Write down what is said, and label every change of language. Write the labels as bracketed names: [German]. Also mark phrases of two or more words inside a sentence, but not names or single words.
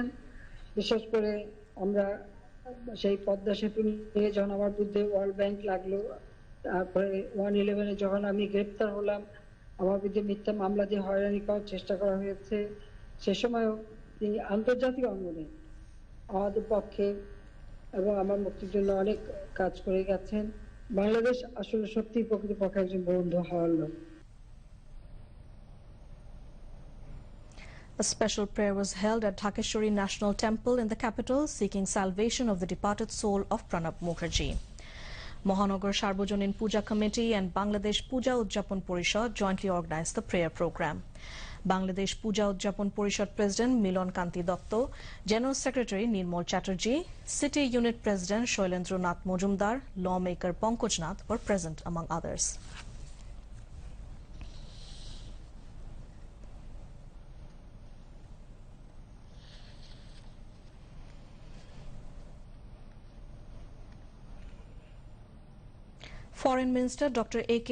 [Bangla] বিশেষ করে আমরা সেই পদ্মা সেতু নিয়ে যখন আমার বিরুদ্ধে ওয়ার্ল্ড ব্যাংক লাগলো, তারপরে 111-এ যখন আমি গ্রেপ্তার হলাম, আমার বিরুদ্ধে মিথ্যা মামলা দিয়ে হয়রানি করার চেষ্টা করা হয়েছে, সে সময়ও তিনি আন্তর্জাতিক অঙ্গনে আমাদের পক্ষে এবং আমার মুক্তির জন্য অনেক কাজ করে গেছেন। বাংলাদেশ আসলে সত্যি প্রকৃতপক্ষে একজন বন্ধু হওয়ার লোক। [English] A special prayer was held at Dhakeshwari National Temple in the capital, seeking salvation of the departed soul of Pranab Mukherjee. Mohanagar Sarbojanin Puja Committee and Bangladesh Puja Udjapon Porishad jointly organized the prayer program. Bangladesh Puja Udjapon Porishad President Milon Kanti Dotto, General Secretary Nirmal Chatterjee, City Unit President Shoilendra Nath Mojumdar, lawmaker Pankaj Nath were present among others. Foreign Minister Dr. A.K.